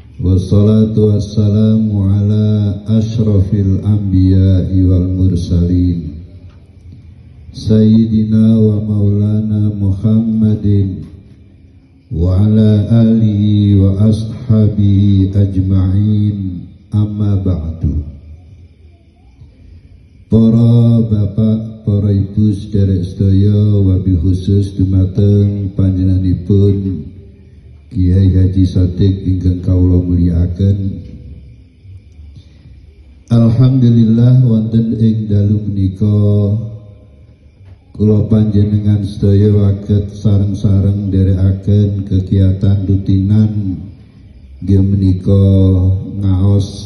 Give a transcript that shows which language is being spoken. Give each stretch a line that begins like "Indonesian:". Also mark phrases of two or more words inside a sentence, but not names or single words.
Arabic: والصلاة والسلام على أشرف الأنبياء والمرسلين سيدنا ومولانا محمد وعلى آله وأصحابه أجمعين، أما بعد.
Javanese: Para bapak, para ibu sederek sedaya,
Arabic: وبالخصوص
Javanese: dumateng panjenenganipun Kiai Haji Shadiq ingkang kawula mulyakaken. Alhamdulillah wonten ing dalu menika kula panjenengan sedaya waget sareng-sareng nderekaken kegiatan rutinan nggih menika ngaos.